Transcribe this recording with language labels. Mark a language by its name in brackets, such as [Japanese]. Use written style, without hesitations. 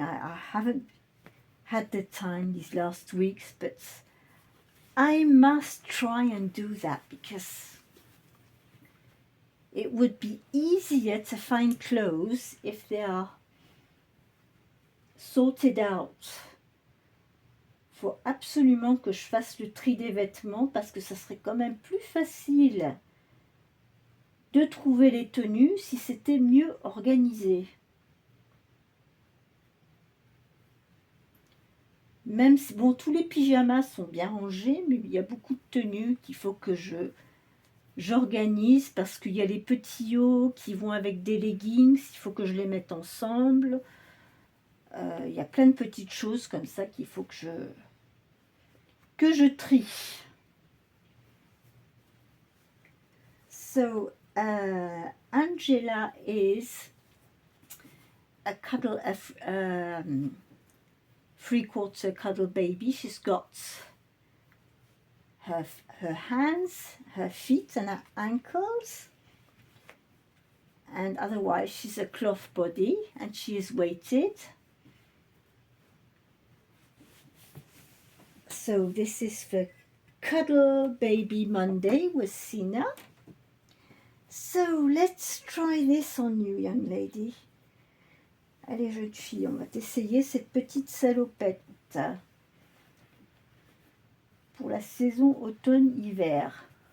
[English] I haven't had the time these last weeks, but I must try and do that because it would be easier to find clothes if they are sorted out. [French] Faut absolument que je fasse le tri des vêtements parce que ça serait quand même plus facile de trouver les tenues si c'était mieux organisé. Même si, bon, tous les pyjamas sont bien rangés, mais il y a beaucoup de tenues qu'il faut que j'organise parce qu'il y a les petits hauts qui vont avec des leggings, il faut que je les mette ensemble. Il y a plein de petites choses comme ça qu'il faut que je trie. [English] So, Angela is a 3/4 cuddle baby. She's got her hands, her feet and her ankles, and otherwise she's a cloth body and she is weighted. So this is for Cuddle Baby Monday with Sina. So let's try this on you, young lady. [French] Allez, jeune fille, on va t'essayer cette petite salopette pour la saison automne-hiver.